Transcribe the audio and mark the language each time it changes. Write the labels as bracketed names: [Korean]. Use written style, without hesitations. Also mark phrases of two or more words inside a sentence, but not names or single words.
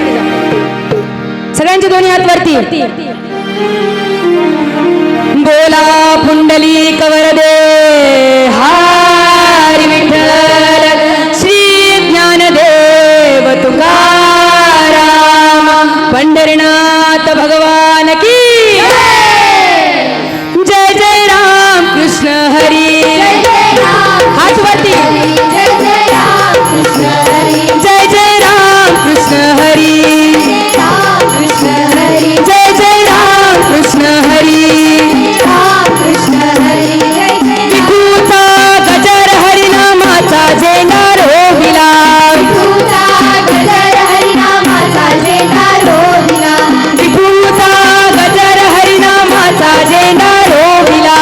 [Marathi] सगळ्यांचे दोन्ही हात वरती. बोला पुंडलिक वरदे हरी विठ्ठल श्री ज्ञानदेव तुकाराम पंढरीनाथ भगवान की जय. जय राम कृष्ण हरी. हात वरती. जय जय राम कृष्ण हरी. जय जय राम कृष्ण हरी. जय जय राम कृष्ण हरी. विठूचा गजर हरिनामाचा झेंडा रोविला. विठूचा गजर हरिनामाचा झेंडा रोविला. विठूचा गजर हरिनामाचा झेंडा रोविला.